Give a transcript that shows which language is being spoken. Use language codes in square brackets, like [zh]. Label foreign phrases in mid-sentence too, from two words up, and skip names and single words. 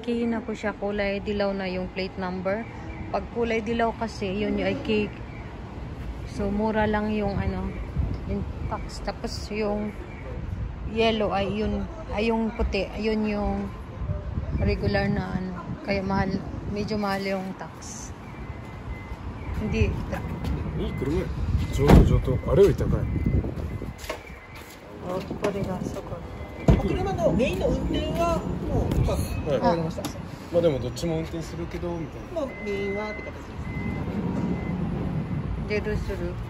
[tl] Key na po siya, kulay dilaw na yung plate number. Pag kulay dilaw kasi, yun yung ay key. So mura lang yung yung tax. Tapos yung yellow ay yung puti, ayun yung regular na kaya mahal, medyo mahal yung tax. Hindi. [ja] いい車。上等。あれより高い。これがそこ。車のメインの運転はもうわかりました。まあでもどっちも運転するけどみたいな。もうメインはって形です。出るする。